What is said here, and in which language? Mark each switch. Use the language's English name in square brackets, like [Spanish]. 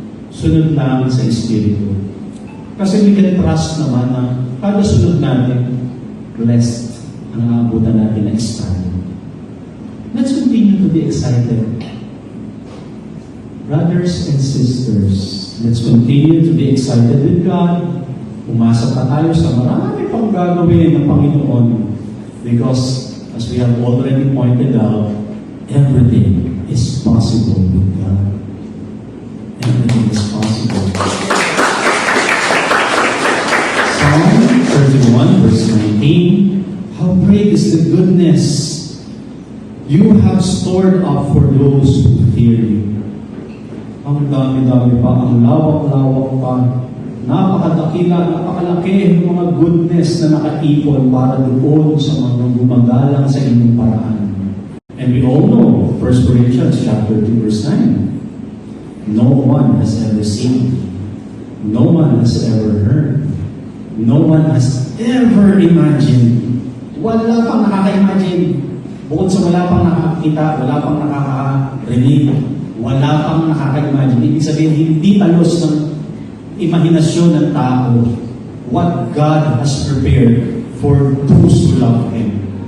[Filipino] Sunod lang sa Espiritu. Kasi [English] we can trust [Filipino] naman na kada sunod natin, blessed ang naabutan natin na estado. [English] Let's continue to be excited. Brothers and sisters, let's continue to be excited with God. [Filipino] Umasa pa tayo sa marami pang gagawin ng Panginoon. [English] Because, as we have already pointed out, everything is possible with God. Everything is possible. Psalm 31, verse 19, how great is the goodness you have stored up for those who fear you. [Filipino] Ang dami-dami pa, ang lawak-lawak pa, napakadakila, napakalaki ng mga goodness na nakaipon para doon sa mga gumagalang sa inyong paraan. [English] And we all know, 1 Corinthians chapter 2, verse 9, no one has ever seen, no one has ever heard, no one has ever imagined. [Filipino] Wala pang nakaka-imagine. Bukod sa wala pang nakakita, wala pang nakaka-rinig, wala pang nakaka-imagine. Ibig sabihin, hindi talos ng imahinasyon ng tao [English] what God has prepared for those who love Him.